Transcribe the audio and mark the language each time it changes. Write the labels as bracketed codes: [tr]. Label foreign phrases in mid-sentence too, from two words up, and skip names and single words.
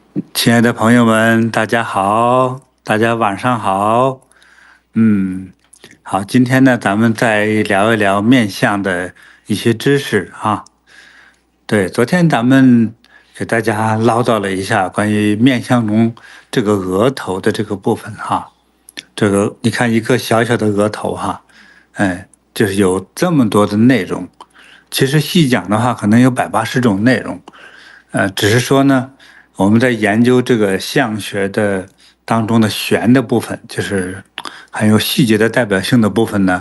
[zh] 親愛的朋友們，大家好，大家晚上好。好，今天呢，咱們再聊一聊面相的一些知識啊。对，昨天咱們给大家唠叨了一下關於面相中這個額頭的這個部分哈。這個你看一個小小的額頭哈，就是有這麼多的內容。其實細講的話，可能有180種內容。只是說呢，我們在研究這個相學的當中的玄的部分，就是很有細節的代表性的部分呢。